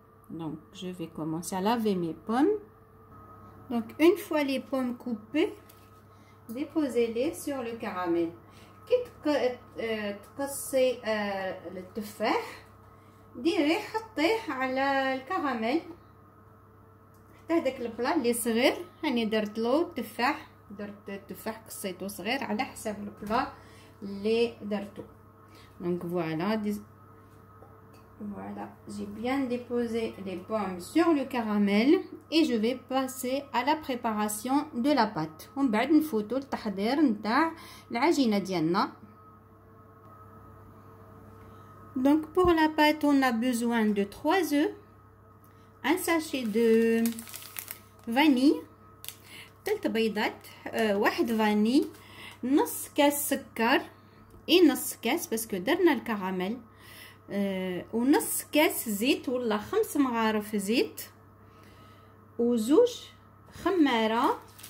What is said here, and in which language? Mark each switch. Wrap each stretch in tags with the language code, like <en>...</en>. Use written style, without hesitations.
<fr>Donc je vais commencer à laver mes pommes. Donc une fois les pommes coupées, déposez-les sur le caramel.</fr> <ar>كي تقصي التفاح ديري حطيه على الكراميل حتى هذاك البلا اللي صغير. هاني درت له التفاح، درت التفاح قصيته صغير على حسب البلا اللي درتو.</ar> <fr>Donc voilà, j'ai bien déposé les pommes sur le caramel et je vais passer à la préparation de la pâte.</fr> <ar>ومن بعد نفوتو التحضير نتاع العجينه ديالنا.</ar> <fr>Donc pour la pâte on a besoin de 3 œufs, ان ساشي دو فاني،</fr> <ar>3 بيضات، واحد فاني، نص كاس سكر، نص كاس باسكو درنا الكراميل، ونص كاس زيت ولا 5 مغارف زيت، وزوج خماره،</ar>